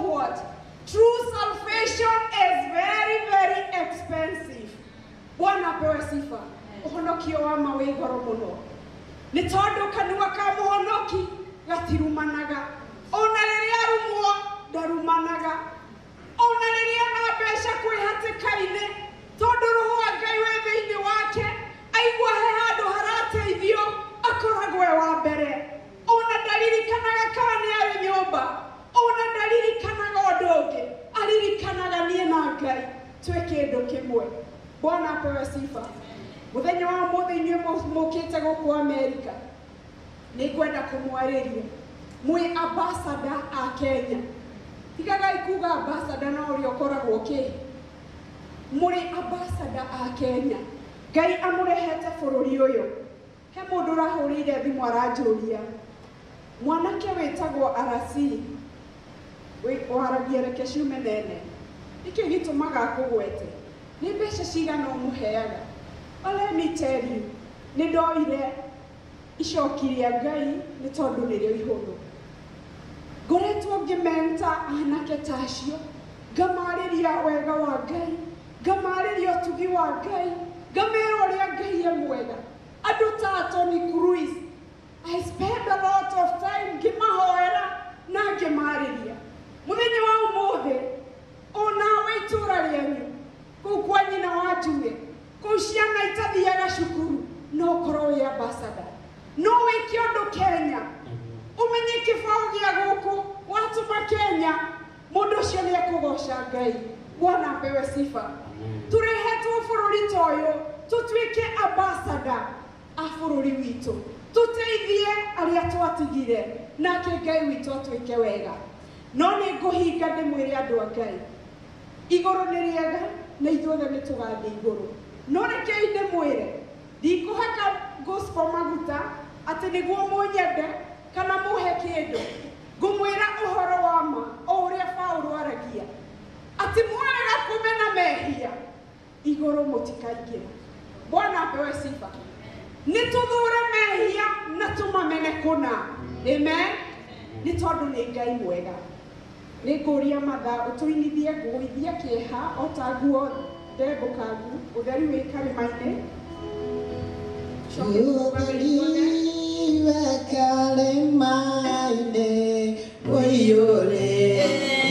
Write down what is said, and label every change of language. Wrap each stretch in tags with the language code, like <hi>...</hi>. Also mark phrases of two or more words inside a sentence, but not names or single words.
<en>what? True salvation is very, very expensive.</en> <sw>Bwana apewe sifa.</sw> <ki>Ũhonokio wa ma wĩ goro mũno. Nĩ tondũ kanua ka mũhonoki gatirumanaga. Ona rĩrĩa arumwo ndarumanaga. Ona rĩrĩa na mbeca kwĩhatĩka-inĩ, tondũ Roho wa Ngai wĩ thĩinĩ wake, aigua he handũ harateithio, akoragwo e wa mbere. Ona ndaririkanaga kana nĩ arĩ nyũmba, ona ndaririkanaga ũndũ ũngĩ, aririkanaga niĩ na Ngai twĩ kĩndũ kĩmwe.</ki> <sw>Bwana apewe sifa.</sw> <ki>Mũthenya wa ũmũthĩ inyuĩ mũkĩte gũkũ Amerika, nĩngwenda kũmwarĩria mwĩ ambassador a Kenya. Tigagai kuga ambassador na ũrĩa ũkoragwo kĩ. Mũrĩ ambassador a Kenya. Ngai amũrehete bũrũri ũyũ. He mũndũ ũrahũrĩire thimũ aranjũria, mwanake wĩtagwo Arasi waragia reke ciume nene, nĩkĩo gĩtũmaga akũgwete, nĩ mbeca cigana ũmũheaga?</ki> <en>Let me tell you,</en> <ki>nĩ ndoire icoki rĩa Ngai nĩ tondũ nĩrĩo ihũthũ. Ngoretwo ngĩmenta anake ta acio, ngamarĩria wega wa Ngai, ngamarĩria ũtugi wa Ngai, ngamera ũrĩa Ngai e mwega. Andũ ta</ki> <en>Tony Cruz, I spend a lot of time</en> <ki>ngĩmahoera na ngĩmarĩria. Mũthenya wa ũmũthĩ, onawe itũũra rĩanyu, kũu kwa nyina wa Njuge, kũu ciana itathiaga cukuru, no ũkorwo wĩ ambassador. No wĩke ũndũ Kenya, ũmenye kĩbaũ gĩa gũkũ, watũma Kenya, mũndũ ũcio nĩ ekũgoca Ngai.</ki> <sw>Bwana apewe sifa.</sw> <ki>Tũrehetwo bũrũri ta ũyũ, tũtuĩke ambassador a bũrũri witũ. Tũteithie arĩa twatigire, nake Ngai witũ atwĩke wega. No nĩ ngũhinga ndĩmwĩre andũ a Ngai, igũrũ nĩ rĩega na ithuothe nĩ tũgathiĩ igũrũ. No rekei ndĩmwĩre, ndikũhaka gospel maguta atĩ nĩguo mũnyende kana mũhe kĩndũ. Ngũmwĩra ũhoro wa ma, o ũrĩa Paulo aragia, atĩ mwarega kũmena mehia, igũrũ mũtikaingĩra.</ki> <sw>Bwana apewe sifa.</sw> <ki>Nĩ tũthure mehia na tũmamene kũna. Amen. Nĩ tondũ nĩ Ngai mwega. Nĩ ngũria mathaa ũtũinithie ngũgũithia kĩeha o ta nguo ndembũkangu, ũtheri wĩ karĩma-inĩ. Ũtheri wĩ karĩma-inĩ ũiyũrĩte</ki>